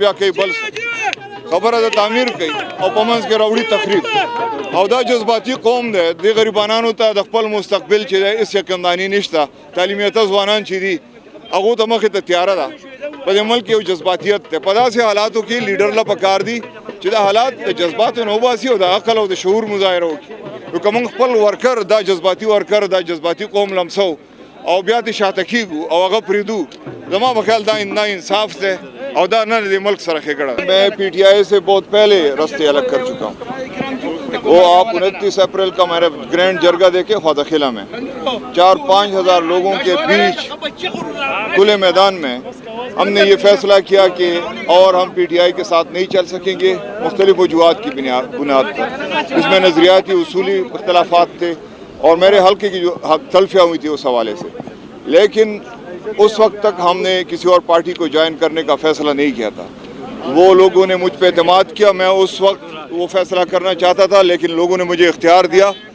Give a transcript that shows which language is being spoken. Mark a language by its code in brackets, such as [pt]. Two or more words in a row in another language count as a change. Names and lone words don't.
[ps] بیا کوي بل خبره د تعمیر کوي او په منځ کې راوړي تخریب او دا جذباتي قوم دی د غریبانانو ته د خپل مستقبل چې دی هېڅ یقینداني نشته تعلیم یافته ځوانان چې دي هغو ته مخې ته تیاره ده په دې ملک یو جذباتیت دی په داسې حالاتو کې لیډر له پکار دي چې دا حالات د جذباتو نه وباسي او د عقل او د شعور مظاهره وکړي نو که موږ خپل ورکر دا جذباتي ورکر دا جذباتي قوم لمسو او بیا دې شاته کېږو او هغه پرېږدو زما په خیال دا انصاف دی [ur] اور دا نہ ملک سر کھڑا میں پی ٹی آئی سے بہت پہلے راستے الگ کر چکا ہوں وہ آپ 29 اپریل کا میرا گرینڈ جرگہ دیکھے خواجہ خلا میں 4-5 ہزار لوگوں کے بیچ کھلے میدان میں ہم نے یہ فیصلہ کیا کہ اور ہم پی ٹی آئی کے ساتھ نہیں چل سکیں گے مختلف وجوہات کی بنیاد پر اس میں نظریاتی اصولی اختلافات تھے اور میرے حلقے کی جو تلفیاں ہوئی تھی اس حوالے سے لیکن اس وقت تک ہم نے کسی اور پارٹی کو جوائن کرنے کا فیصلہ نہیں کیا تھا وہ لوگوں نے مجھ پہ اعتماد کیا میں اس وقت وہ فیصلہ کرنا چاہتا تھا لیکن لوگوں نے مجھے اختیار دیا